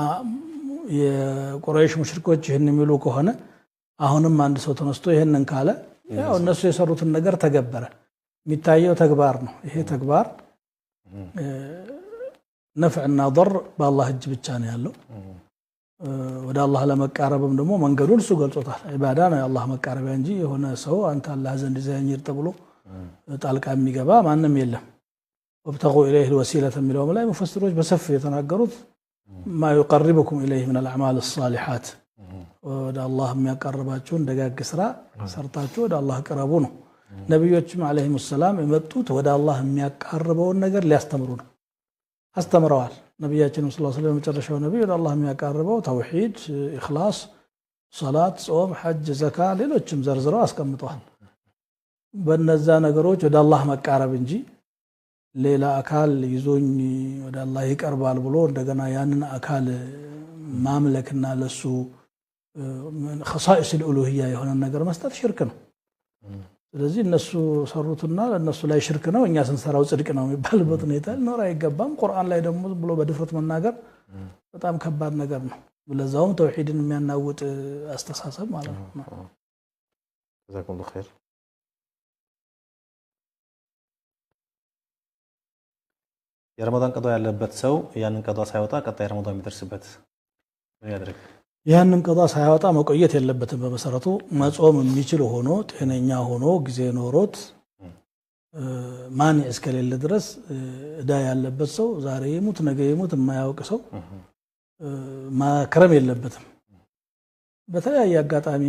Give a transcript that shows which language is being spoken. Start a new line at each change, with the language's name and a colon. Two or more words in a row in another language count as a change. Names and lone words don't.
Amharic: የቁረይሽ ሙሽሪኮች ይሄን የሚሉ ከሆነ አሁንም አንድ ሰው ተነስቶ ይሄንን ካለ ያው እነሱ የሰሩትን ነገር ተገበረ። የሚታየው ተግባር ነው። ይሄ ተግባር ነፍዕና ضر በአላህ እጅ ብቻ ነው ያለው። ወደ አላህ ለመቃረብም ደግሞ መንገዱን እሱ ገልጾታል። ኢባዳ ነው የአላህ መቃረቢያ እንጂ የሆነ ሰው አንተ አላህ ዘንድ ዘይኝር ተብሎ ጣልቃ የሚገባ ማንም የለም።
Arabic: وابتغوا اليه الوسيله
Amharic: የሚለው ላይ ሙፈሲሮች በሰፊ የተናገሩት
Arabic: ما يقربكم اليه من الاعمال الصالحات
Amharic: ወደ አላህ የሚያቀርባችሁን ደጋግ ስራ ሰርታችሁ ወደ አላህ ቀረቡ ነው። ነብዮችም
Arabic: عليهم السلام
Amharic: የመጡት ወደ አላህ የሚያቀርበውን ነገር ሊያስተምሩ ነው። አስተምረዋል። ነብያችን
Arabic: صلى الله عليه وسلم
Amharic: መጨረሻው ነብይ ወደ አላህ የሚያቀርበው ተውሂድ፣ ኢኽላስ፣ ሶላት፣ ጾም፣ ሐጅ፣ ዘካ ሌሎችም ዘርዝረው አስቀምጠዋል። በእነዛ ነገሮች ወደ አላህ መቃረብ እንጂ ሌላ አካል ይዞኝ ወደ አላህ ይቀርባል ብሎ እንደገና ያንን አካል ማምለክና ለሱ
Arabic: خصائص الالوهيه
Amharic: የሆነ ነገር መስጠት ሽርክ ነው። ስለዚህ እነሱ ሰሩትና ለነሱ ላይ ሽርክ ነው እኛ ስንሰራው ጽድቅ ነው የሚባልበት ሁኔታ ሊኖር አይገባም። ቁርአን ላይ ደግሞ ብሎ በድፍረት መናገር በጣም ከባድ ነገር ነው። ለዛውም ተውሂድን የሚያናውጥ አስተሳሰብ ማለት ነው።
Arabic: جزاكم الله خير።
Amharic: የረመዳን ቀዷ ያለበት ሰው ያንን ቀዷ ሳይወጣ ቀጣይ ረመዳን የሚደርስበት ምን ያደርግ? ያንን ቀዷ ሳይወጣ መቆየት የለበትም። በመሰረቱ መጾም የሚችል ሆኖ ጤነኛ ሆኖ ጊዜ ኖሮት ማንዕ እስከሌለ ድረስ እዳ ያለበት ሰው ዛሬ ይሙት ነገ ይሙት የማያውቅ ሰው ማክረም የለበትም። በተለያየ አጋጣሚ